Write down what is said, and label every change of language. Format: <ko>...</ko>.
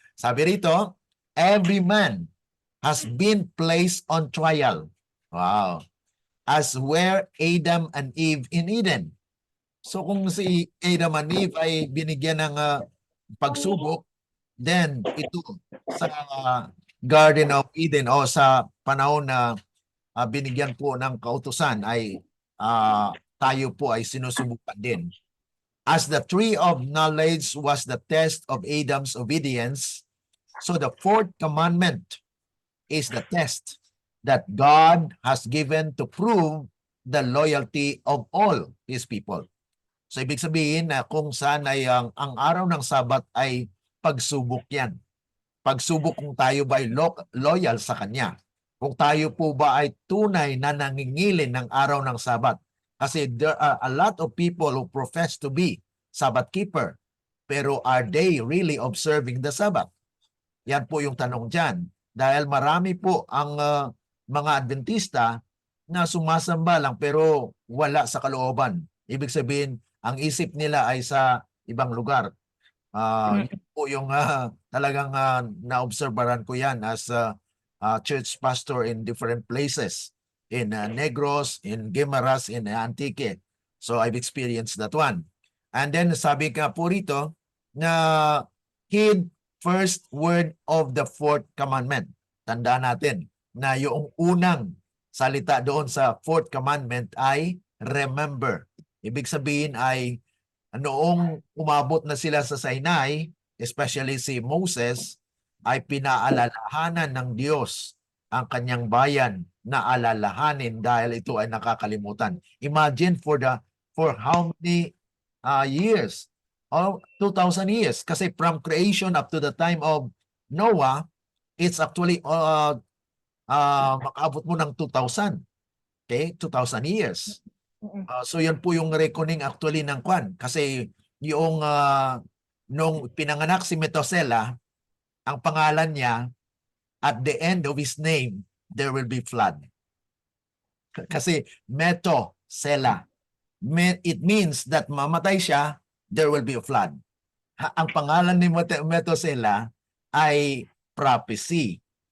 <tl>Sabi rito,</tl> <en>every man has been placed on trial. Wow. As were Adam and Eve in Eden.</en> <tl>So kung si Adam and Eve ay binigyan ng pagsubok, then ito sa Garden of Eden o sa panahon na binigyan po ng kautusan ay tayo po ay sinusubukan din.</tl> <en>As the tree of knowledge was the test of Adam's obedience, so the fourth commandment is the test that God has given to prove the loyalty of all His people.</en> <tl>So ibig sabihin na kung saan ay ang araw ng Sabat ay pagsubok yan. Pagsubok kung tayo ba ay loyal sa Kanya. Kung tayo po ba ay tunay na nangingilin ng araw ng Sabat.</tl> <en>Kasi there are a lot of people who profess to be Sabbath keeper. Pero are they really observing the Sabbath?</en> <tl>Yan po yung tanong dyan. Dahil marami po ang mga Adventista na sumasamba lang pero wala sa kalooban. Ibig sabihin, ang isip nila ay sa ibang lugar. Yun po yung talagang naobserbaran ko yan</tl> <en>as church pastor in different places. In Negros, in Guimaras, in Antique. So I've experienced that one. And then</en> <tl>sabi ka po rito na</tl> <en>heed first word of the fourth commandment.</en> <tl>Tandaan natin na yung unang salita doon sa fourth commandment ay remember. Ibig sabihin ay noong umabot na sila sa Sinai, especially si Moses, ay pinaalalahanan ng Diyos ang kanyang bayan na alalahanin dahil ito ay nakakalimutan.</tl> <en>Imagine for how many years? 2,000 years. Kasi from creation up to the time of Noah, it's actually</en> <tl>makaabot mo ng</tl> <en>2,000.</en> <tl>Okay? 2,000 years. So yan po yung reckoning actually ng Kwan. Kasi yung nung pinanganak si Methuselah, ang pangalan niya,</tl> <en>at the end of his name, there will be flood.</en> <tl>Kasi Methuselah.</tl> <en>It means that</en> <tl>mamatay siya,</tl> <en>there will be a flood.</en> <tl>Ang pangalan ni Methuselah ay prophecy.</tl>